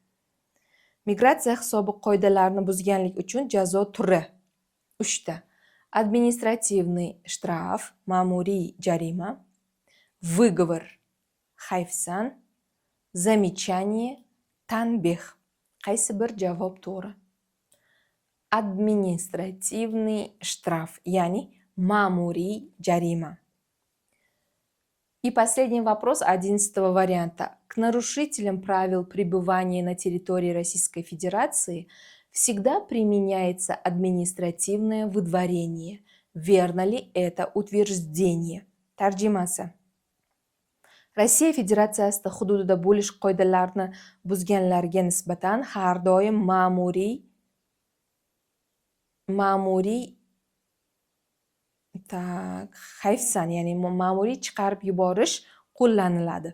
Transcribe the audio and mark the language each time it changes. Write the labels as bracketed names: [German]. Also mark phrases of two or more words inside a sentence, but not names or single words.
[Uzbek] Migratsiya hisobi qoidalarini buzganlik uchun jazo turi. 3ta. [Russian] административный штраф, [Uzbek] ma'muriy jarima. Выговор, hayfsan. Замечание, tanbeh. Qaysi bir javob to'g'ri? [Russian] административный штраф, [Uzbek] ya'ni ma'muriy jarima. [Russian] И последний вопрос 11 варианта. К нарушителям правил пребывания на территории Российской Федерации всегда применяется административное выдворение. Верно ли это утверждение? [Uzbek] Tarjimasi. Rossiya Federatsiyasida hududida bo'lish qoidalarini buzganlarga nisbatan har doim ma'muriy hayfsan, ya'ni ma'muriy chiqarib yuborish qo'llaniladi.